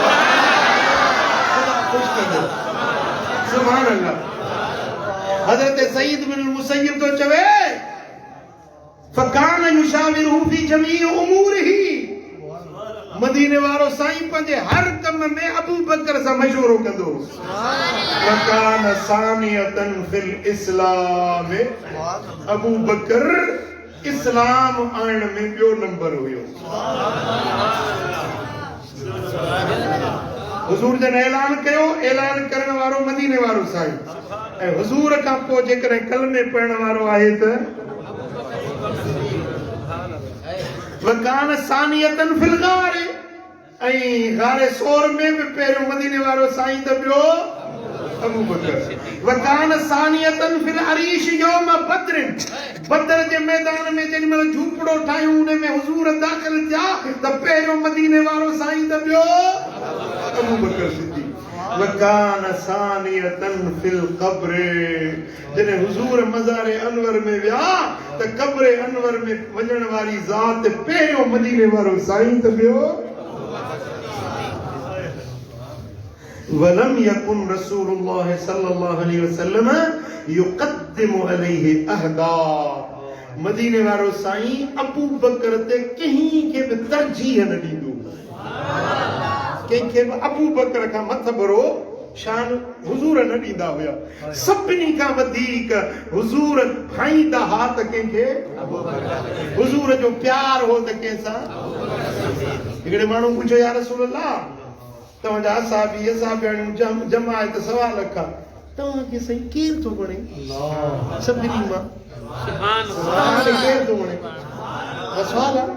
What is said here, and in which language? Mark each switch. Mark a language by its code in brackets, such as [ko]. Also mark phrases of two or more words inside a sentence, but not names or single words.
[sd] ख़ुशि कंदो [ar] سبحان الله [sd] हज़रत सईद बिन मुसय्यब तो चवे [ar] فكان يشاوره في جميع أموره [sd] मदीने वारो साईं पंहिंजे हर कम में अबू बकर सां मशवरो कंदो [ar] فكان ثانيا في الإسلام [sd] अबू बकर इस्लाम आणण में ॿियो नंबर हुयो हुजूर जन ऐलान कयो ऐलान करण वारो मदीने वारो साईं ऐं हुजूर खां पोइ जेकॾहिं कलमे पढ़ण वारो आहे त [ar] وكان ثانيا في الغار [sd] ऐं गारे सोर में भी पहिरियों मदीने वारो साईं त ॿियो अबू बकर वकान [ar] ثانيا في العريش يوم بدر [sd] बद्र जे मैदान में जेॾी महिल झूपड़ो ठाहियूं उन में हुजूर दाख़िल थिया त पहिरियों मदीने वारो साईं त ॿियो अबू बकर सिद्दीक़ [ar] وكان ثانيا في القبر [sd] जॾहिं हुजूर मज़ार अनवर में विया त क़ब्र अनवर में वञण वारी ज़ात पहिरियों मदीने वारो साईं त ॿियो [ar] ولم يكن رسول الله صلى الله عليه وسلم يقدم عليه أحدا [sd] मदीने वारो साईं अबू बकर ते कहीं के भी तरजीह न ॾींदो कंहिंखे बि अबू बकर खां मथ भरो शान हुजूर न ॾींदा हुया सभिनी खां वधीक हुजूर खाईंदा हा त कंहिंखे हुजूर जो प्यार हो त कंहिंसां हिकिड़े माण्हू पुछियो [ar] يا رسول الله [sd] तव्हांजा असाबी असाबियाणियूं जमा आहे त 1.25 लख तव्हांखे साईं केरु थो वणे सभिनी मां केरु थो वणे सवाल